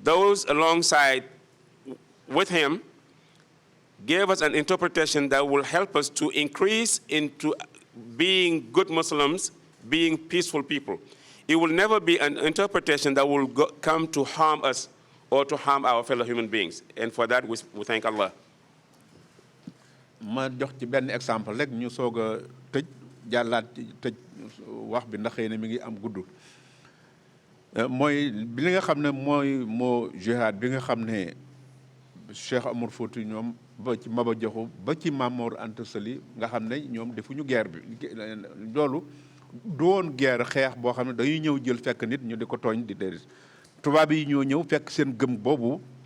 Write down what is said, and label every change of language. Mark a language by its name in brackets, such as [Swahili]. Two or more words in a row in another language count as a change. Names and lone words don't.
[English] those alongside with him gave us an interpretation that will help us to increase into being good Muslims, being peaceful people. It will never be an interpretation that will come to harm us or to harm our fellow human beings. And for that, we thank Allah. [Wolof] ma jox ci benn exemple rek ñu soog a tëj jàllaat tëj wax bi ndax xëy na mi ngi am gudd mooy bi li nga xam ne mooy moo jihad bi nga xam ne Cheikh Amour Fouti ñoom ba ci Maba Jaxu ba ci Mamor Anta Sali nga xam ne ñoom defuñu guerre bi loolu du woon guerre xeex boo xam ne dañuy ñëw jël fekk nit ñu di ko tooñ di déedéet tubaab yi ñoo ñëw fekk seen gëm boobu